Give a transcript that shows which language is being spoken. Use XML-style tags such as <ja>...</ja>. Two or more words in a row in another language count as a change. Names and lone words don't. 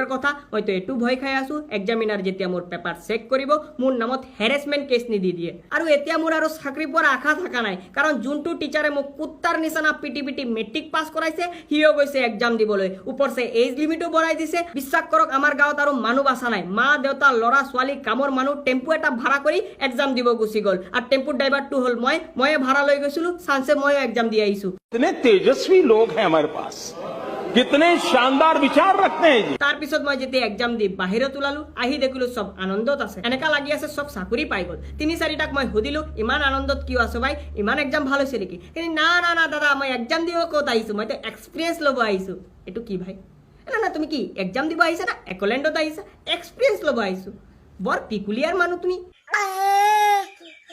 <as>কথা মইতো এটু ভয় খাই আছো এক্সামিনাৰ যেতিয়া মোৰ</as> <en>paper check</en> <as>কৰিব মোৰ নামত</as> <en>harassment case</en> <as>নিদি দিয়ে আৰু এতিয়া মোৰ আৰু চাকৰি পোৱাৰ আশা থাকা নাই কাৰণ যোনটো টিচাৰে মোক কুত্তাৰ নিচিনা পিটি মেট্ৰিক পাছ কৰাইছে হিও গৈছে এক্সাম দিবলৈ ওপৰছে</as> <en>age limitটো</en> <as>বঢ়াই দিছে বিশ্বাস কৰক আমাৰ গাঁৱত আৰু মানুহ বাছা নাই মা দেউতা লৰা ছোৱালী কামৰ মানুহ টেম্পু এটা ভাড়া কৰি এক্সাম দিব গুচি গল আৰু</as> <en>tempo driverটো</en> <as>হল ময়ে ভাড়া লৈ গৈছিলো চান্সে ময়ে এক্সাম দি আহিছো</as> <hi>इतने तेजस्वी लोग हैं हमारे पास कितने शानदार विचार रखते हैं जी</hi> <as>तार पिছত মই যেতিয়া এক্সাম দি বাহিৰত ওলালো আহি দেখিলো সব আনন্দত আছে এনেকা লাগি আছে সব চাকৰি পাই গল তিনি চাৰিটাক মই সুধিলো ইমান আনন্দত কিয় আছো ভাই ইমান এক্সাম ভাল হৈছে নেকি কিন্তু না দাদা মই এক্সাম দিব ক'ত আহিছো মই তো এক্সপেৰিয়েন্স ল'ব আহিছো এটো কি ভাই না তুমি কি এক্সাম দিব আহিছা না একলেণ্ডত আহিছা এক্সপেৰিয়েন্স ল'ব আহিছো বৰ পিকুলিয়াৰ মানুহ তুমি</as>